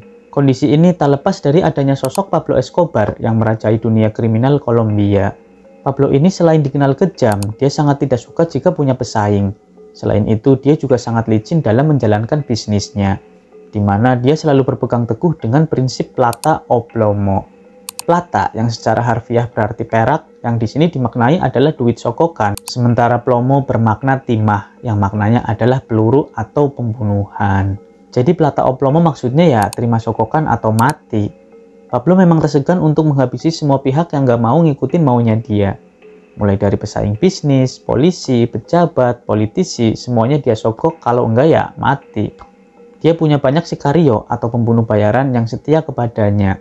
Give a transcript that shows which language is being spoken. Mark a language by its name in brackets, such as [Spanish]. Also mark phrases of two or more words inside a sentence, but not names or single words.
[Indonesian] Kondisi ini tak lepas dari adanya sosok Pablo Escobar yang merajai dunia kriminal Kolombia. Pablo ini selain dikenal kejam, dia sangat tidak suka jika punya pesaing. Selain itu, dia juga sangat licin dalam menjalankan bisnisnya, di mana dia selalu berpegang teguh dengan prinsip [Spanish] plata o plomo. [Indonesian] Plata yang secara harfiah berarti perak, yang di sini dimaknai adalah duit sokokan, sementara plomo bermakna timah, yang maknanya adalah peluru atau pembunuhan. Jadi [Spanish] plata o plomo [Indonesian] maksudnya ya terima sokokan atau mati. Pablo memang tersegan untuk menghabisi semua pihak yang gak mau ngikutin maunya dia. Mulai dari pesaing bisnis, polisi, pejabat, politisi, semuanya dia sogok, kalau enggak ya mati. Dia punya banyak sikario atau pembunuh bayaran yang setia kepadanya.